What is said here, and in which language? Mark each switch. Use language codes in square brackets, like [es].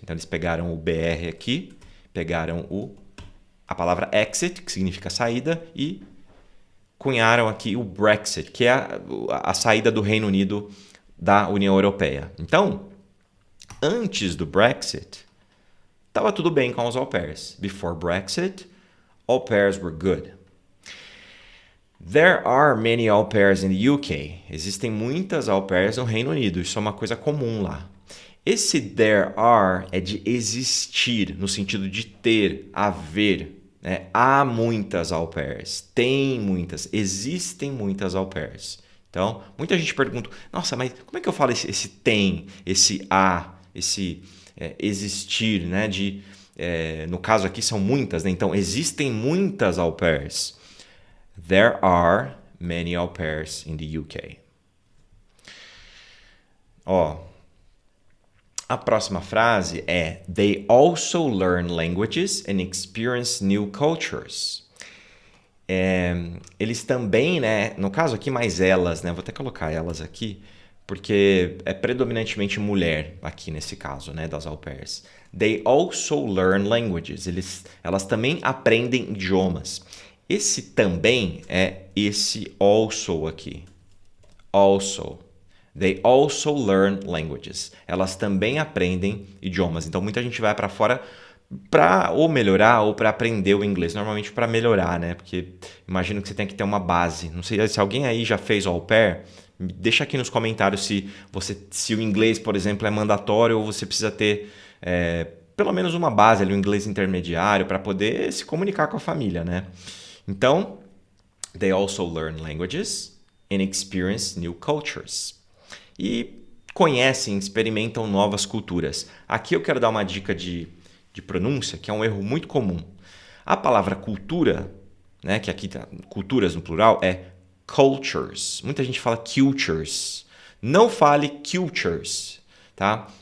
[pt] Então eles pegaram o BR aqui, pegaram a palavra exit, que significa saída, e cunharam aqui o Brexit, que é a saída do Reino Unido da União Europeia. Então, antes do Brexit, estava tudo bem com os au pairs. [en] Before Brexit, au pairs were good. There are many au pairs in the UK. [pt] Existem muitas au pairs no Reino Unido. Isso é uma coisa comum lá. Esse [en] there are [pt] é de existir, no sentido de ter, haver. Né? Há muitas au pairs. Tem muitas. Existem muitas au pairs. Então, muita gente pergunta, nossa, mas como é que eu falo esse tem, esse há, esse existir, né? No caso aqui são muitas, né? Então, existem muitas au pairs. [en] There are many au pairs in the UK. [pt] Ó, a próxima frase é [en] They also learn languages and experience new cultures. [pt] Eles também, né? No caso aqui, mais elas, né? Vou até colocar elas aqui, porque é predominantemente mulher aqui nesse caso, né? Das au pairs. [en] They also learn languages. [pt] Elas também aprendem idiomas. Esse também é esse also aqui. [en] Also. They also learn languages. [pt] Elas também aprendem idiomas. Então, muita gente vai para fora para ou melhorar ou para aprender o inglês. Normalmente para melhorar, né? Porque imagino que você tem que ter uma base. Não sei se alguém aí já fez au pair. Deixa aqui nos comentários se o inglês, por exemplo, é mandatório ou você precisa ter pelo menos uma base ali, um inglês intermediário para poder se comunicar com a família, né? [en] Então, they also learn languages and experience new cultures. [pt] E conhecem, experimentam novas culturas. Aqui eu quero dar uma dica de pronúncia, que é um erro muito comum. A palavra cultura, né, que aqui tá culturas no plural, é cultures. Muita gente fala cultures. Não fale cultures, tá?